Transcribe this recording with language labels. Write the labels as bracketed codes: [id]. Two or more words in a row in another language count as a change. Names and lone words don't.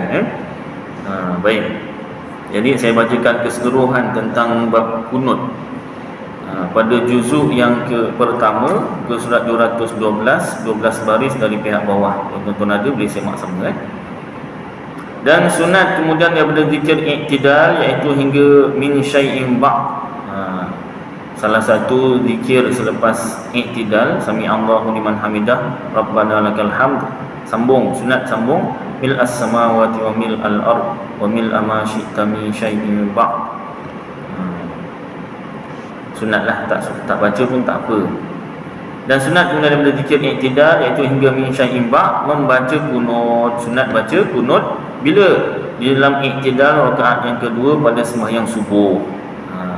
[ms] Baik, jadi saya bacakan keseluruhan tentang bab kunut pada juzuk yang pertama, ke surat 212, 12 baris dari pihak bawah. Tuan-tuan ada boleh semak sama. Dan sunat kemudian daripada zikir iktidal, iaitu hingga [ar] من شيء بعد'. [ms] Salah satu zikir selepas iktidal, [ar] سمع الله لمن حمده, ربنا لك الحمد, [ms] sambung, sunat sambung, [ar] ملء السماوات وملء الأرض وملء ما شئت من شيء بعد'. [ms] Sunatlah, tak baca pun tak apa. Dan sunat kemudian daripada zikir iktidal, iaitu hingga [ar] من شيء بعد', [ms] membaca kunut. Sunat baca kunut bila di dalam iktidal rakaat yang kedua pada sembahyang subuh.